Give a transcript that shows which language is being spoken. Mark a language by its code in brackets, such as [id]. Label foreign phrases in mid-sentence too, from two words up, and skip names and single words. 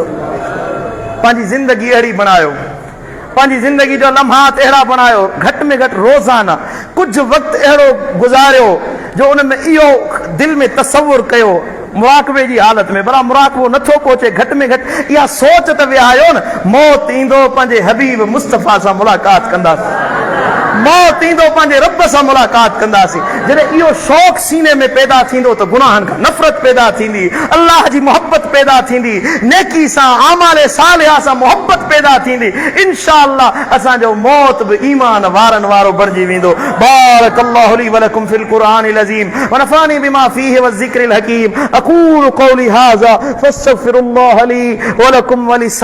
[sd] पंहिंजी ज़िंदगी अहिड़ी बणायो, पंहिंजी ज़िंदगी जो लम्हात अहिड़ा बणायो, घटि में घटि रोज़ाना कुझु वक़्तु अहिड़ो गुज़ारियो जो उन में इहो दिलि में तसवुर कयो मुराक़बे जी हालत में, भला मुराक़बो नथो पहुचे, घटि में घटि इहा सोच त विहारियो न, मौत ईंदो पंहिंजे हबीब मुस्तफ़ा सां मुलाक़ात कंदासीं, मौत ईंदो पंहिंजे रब सां मुलाक़ात कंदासीं। जॾहिं इहो शौक़ सीने में पैदा थींदो त गुनाहनि खां नफ़रत पैदा थींदी, अल्लाह जी मोहब्बत पैदा थींदी, नेकी सां आमाले सालिहा सां मोहब्बत पैदा थींदी। इंशाअल्लाह असांजो मौत बि ईमान वारनि वारो बणिजी वेंदो। [ar] بارك الله لي ولكم في القرآن العظيم ونفعني بما فيه والذكر الحكيم. أقول قولي هذا فأستغفر الله لي ولكم و